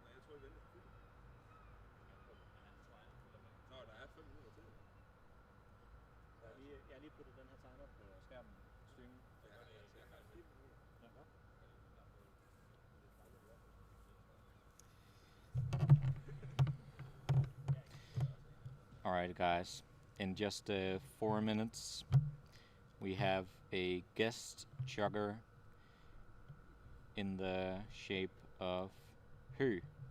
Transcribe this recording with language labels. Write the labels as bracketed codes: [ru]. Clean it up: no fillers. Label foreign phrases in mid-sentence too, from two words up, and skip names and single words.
[da] tror, vi venter på filmen. Nå, der er 5 minutter til. Jeg har lige puttet den her timer på skærmen. Streamen. Ja, jeg har 4 minutter. Ja. [en] Alright guys, in just 4 minutes we have a guest chugger in the shape of Høgh.